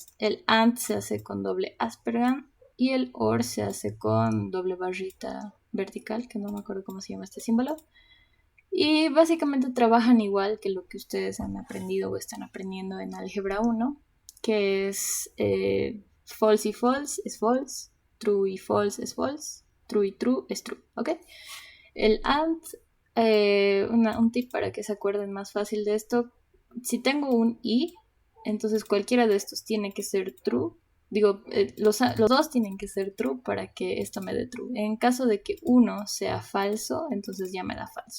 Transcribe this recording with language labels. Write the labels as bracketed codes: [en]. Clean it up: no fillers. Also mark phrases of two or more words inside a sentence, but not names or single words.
[es] El AND se hace con doble aspergan y el OR se hace con doble barrita vertical, que no me acuerdo cómo se llama este símbolo. Y básicamente trabajan igual que lo que ustedes han aprendido o están aprendiendo en álgebra 1, que es false y false es false, true y false es false, true y true es true, ¿ok? El AND, un tip para que se acuerden más fácil de esto, si tengo un y, entonces cualquiera de estos tiene que ser true. Digo, los dos tienen que ser true para que esto me dé true. En caso de que uno sea falso, entonces ya me da falso.